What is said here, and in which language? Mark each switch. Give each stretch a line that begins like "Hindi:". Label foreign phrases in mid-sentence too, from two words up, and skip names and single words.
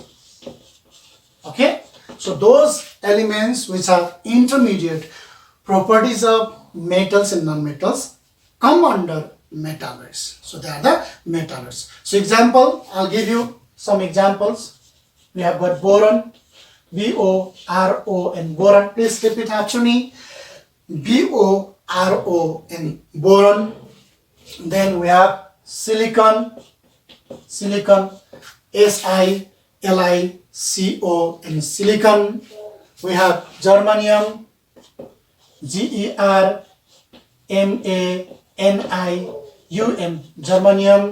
English: Okay, so those elements which have intermediate properties of metals and non-metals come under metalloids. So they are the metalloids. So example, I'll give you some examples. We have got boron, B-O-R-O-N, boron. Please repeat after me. B-O-R-O-N, boron. Then we have silicon, S-I-L-I-C-O-N, silicon. We have germanium, G-E-R-M-A-N-I-U-M, germanium.